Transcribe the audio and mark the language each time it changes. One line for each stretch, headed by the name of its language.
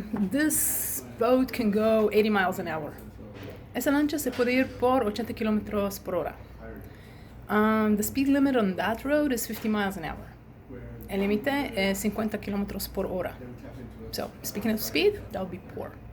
English: This boat can go 80 miles an hour.
Spanish: Esa lancha se puede ir por 80 kilómetros por hora.
English: The speed limit on that road is 50 miles an hour.
Spanish: El límite es 50 kilómetros por hora.
English: So, speaking of speed, that would be por.